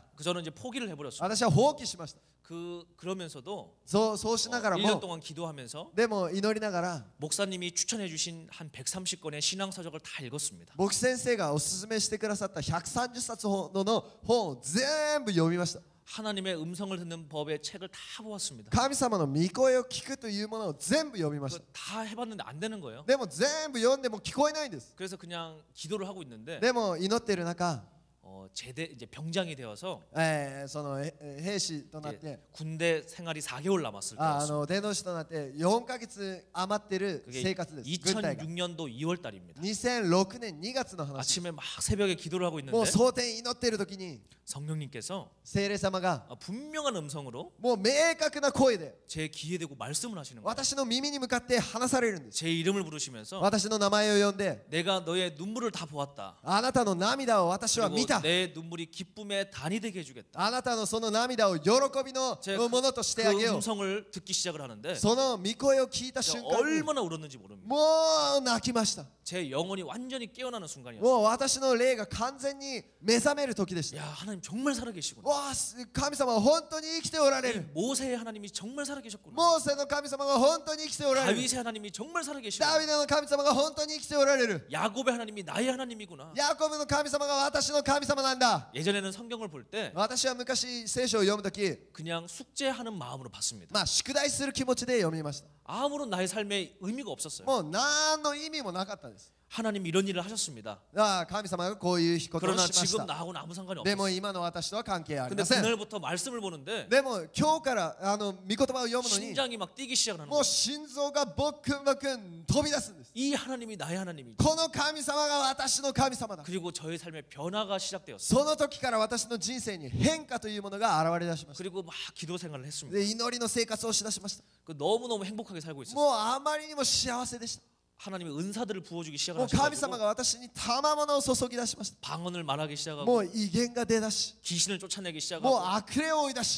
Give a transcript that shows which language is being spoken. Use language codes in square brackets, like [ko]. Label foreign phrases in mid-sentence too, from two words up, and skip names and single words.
[ko] 그 저는 이제 포기를 해버렸어요. [ja] 私は放棄しました。 [ko] 그러면서도 [ja] そうしながら [ko] 1년 [ja] も、 [ko] 동안 기도하면서 [ja] でも祈りながら、 [ko] 목사님이 추천해주신 한 130권의 신앙 서적을 다 읽었습니다. [ja] 牧師先生がおすすめしてくださった130冊ほどの本を全部読みました。 [ko] 하나님의 음성을 듣는 법의 책을 다 보았습니다. [ja] 神様の御声を聞くというものを全部読みました。 [ko] 다 해봤는데 안 되는 거예요. [ja] でも全部読んでも聞こえないんです。 [ko] 그래서 그냥 기도를 하고 있는데 [ja] でも祈っている中、 [ko] 제대 이제 병장이 되어서 [ja] その兵士となって [ko] 군대 생활이 4개월 남았을 あ 때였어요. [ja] 伝道師となって4ヶ月余ってる [ko] 그게 [ja] 生活です。軍隊が [ko] 2006년도 2월 달입니다. [ja] 2006 年2月の話。 [ko] 아침에 막 새벽에 기도를 하고 [ja] もう [ko] 있는데 [ja] 蒼天祈っている時に [ko] 성령님께서 [ja] 聖霊様が [ko] 분명한 음성으로 [ja] もう明確な声で [ko] 제 귀에 대고 말씀을 하시는 거예요. [ja] 私の耳に向かって話されるんです。 [ko] 제 이름을 부르시면서 [ja] 私の名前を呼んで、 [ko] 내가 너의 눈물을 다 보았다. [ja] あなたの涙を私は見 [ko] 그리고 [ja] た。 [ko] 내 눈물이 기쁨의 단이 되게 해주겠다. [ja] あなたのその涙を喜びの [ko] 제가 [ja] ものとしてあ [ko] 그 [ja] げよう。 [ko] 음성을 듣기 시작을 하는데 [ja] その御声を聞いた瞬 [ko] 제가 [ja] 間に [ko] 얼마나 울었는지 모릅니다. [ja] もう泣きました。 [ko] 제 영혼이 완전히 깨어나는 순간이었어요. [ja] もう私の霊が完全に目覚める時でした。 [ko] 야 하나님 정말 살아계시구나. [ja] わあ、神様は本当に生きておられ [ko] 이 [ja] る。 [ko] 모세의 하나님이 정말 살아계셨구나. [ja] モーセの神様が本当に生きておられる。 [ko] 다윗의 하나님이 정말 [ja] ダ [ko] 살아계시구나. [ja] ビデの神様が本当に生きておられる。 [ko] 야곱의 하나님이 나의 하나님이구나. [ja] ヤコブの神様が私の神様なんだ。 [ko] 예전에는 성경을 볼 때 [ja] 私は昔聖書を読むとき、 [ko] 그냥 숙제하는 마음으로 봤습니다. [ja] まあ宿題する気持ちで読みました。 [ko] 아무런 나의 삶에 의미가 없었어요. [ja] もう何の意味もなかったです。 [ko] 하나님이 이런 일을 하셨습니다. [ja] 神様がこういうことを [ko] 그러나 [ja] しまし [ko] 지금 [ja] た。 [ko] 나하고는 아무 상관이 [ja] で [ko] 없어요. [ja] も今の私とは関係あり [ko] 근데 [ja] ません。 [ko] 그날부터 말씀을 보는데 [ja] でも今日から御言葉を読むのに [ko] 심장이 막 뛰기 시작하는 [ja] もう [ko] 거예요. [ja] 心臓がボックンボクン飛び出すんです。 [ko] 이 하나님이 나의 하나님이지. [ja] この神様が私の神様だ。 [ko] 그리고 저의 삶의 변화가 시작되었어요. [ja] その時から私の人生に変化というものが現れ出しました。 [ko] 그리고 막 기도 생활을 했습니다. [ja] で祈りの生活をしだしました。 [ko] 너무너무 행복하게 살고 있었어요. [ja] もうあまりにも幸せでした。 [ko] 하나님이 은사들을 부어주기 [ja] もう神 [ko] 시작하셔가지고 [ja] 様が私に賜物を注ぎ出しました。 [ko] 방언을 말하기 시작하고 [ja] もう威厳が出だし、 [ko] 귀신을 쫓아내기 [ja] もう [ko] 시작하고 [ja] 悪霊を追い出し、